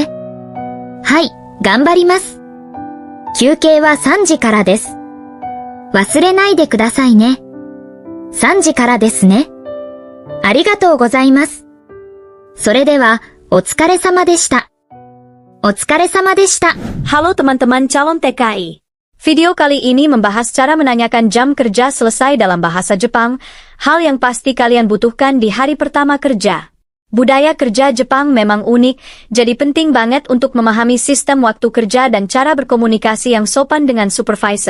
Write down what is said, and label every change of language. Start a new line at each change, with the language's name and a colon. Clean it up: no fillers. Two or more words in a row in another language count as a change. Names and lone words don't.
Japanese: はい、頑張ります。休憩は3時からです。忘れないでくださいね。3時からですね。ありがとうございます。それでは、お疲れ様でした。お疲れ様でした。
Indonesian: Halo teman-teman calon TKI. Video kali ini membahas cara menanyakan jam kerja selesai dalam bahasa Jepang, hal yang pasti kalian butuhkan di hari pertama kerja. Budaya kerja Jepang memang unik, jadi penting banget untuk memahami sistem waktu kerja dan cara berkomunikasi yang sopan dengan supervisor.